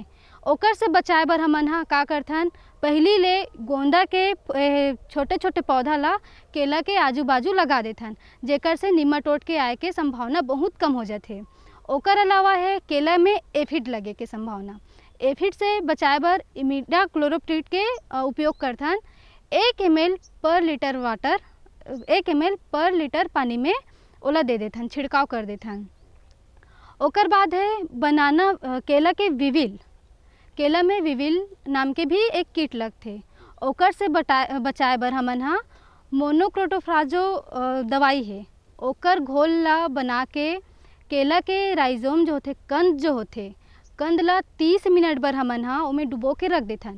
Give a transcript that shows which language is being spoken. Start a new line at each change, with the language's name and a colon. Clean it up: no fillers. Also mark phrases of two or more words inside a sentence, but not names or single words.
Chhattisgarhi: ओकर से बचाए बर हमन हा का करथन, पहली ले गोंदा के छोटे छोटे पौधा ला केला के आजू बाजू लगा देथन, जेकर से नीमाटोड के आए के संभावना बहुत कम हो जाथे। ओकर अलावा है केला में एफिड लगे के संभावना, एफिड से बचाए बर इमिडाक्लोप्रिड के उपयोग करथन। 1 ml
English: per litre water,
Chhattisgarhi: 1 ml पर लीटर पानी में ओला दे देथन, छिड़काव कर देथन। ओकर बाद है बनाना केला के विविल, केला में विविल नाम के भी एक कीट लगथे। ओकर से बचाए बर हमन हा मोनोक्रोटोफाजो दवाई है, ओकर घोल ला बना के केला के राइजोम जो होथे, कंद जो होथे, कंद ला 30 मिनट बर हमन हा ओमे डुबो के रख देथन।